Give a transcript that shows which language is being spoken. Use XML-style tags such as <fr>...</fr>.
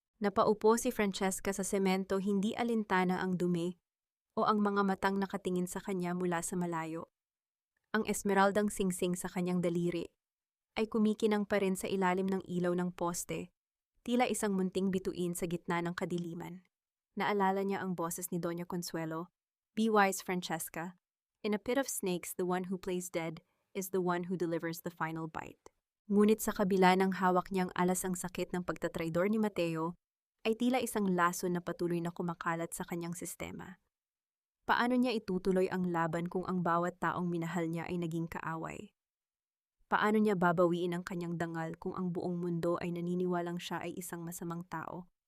<tl>Napaupo si Francesca sa semento, hindi alintana ang dumi o ang mga matang nakatingin sa kanya mula sa malayo. Ang esmeraldang singsing sa kanyang daliri ay kumikinang pa rin sa ilalim ng ilaw ng poste, tila isang munting bituin sa gitna ng kadiliman. Naalala niya ang boses ni Doña Consuelo,</tl> <en>"Be wise,</en> <tl>Francesca.</tl> <en>In a pit of snakes, the one who plays dead is the one who delivers the final bite."</en> <tl>Ngunit sa kabila ng hawak niyang alas ang sakit ng pagtatraidor ni Mateo, ay tila isang laso na patuloy na kumakalat sa kanyang sistema. Paano niya itutuloy ang laban kung ang bawat taong minahal niya ay naging kaaway? Paano niya babawiin ang kanyang dangal kung ang buong mundo ay naniniwalang siya ay isang masamang tao?</tl>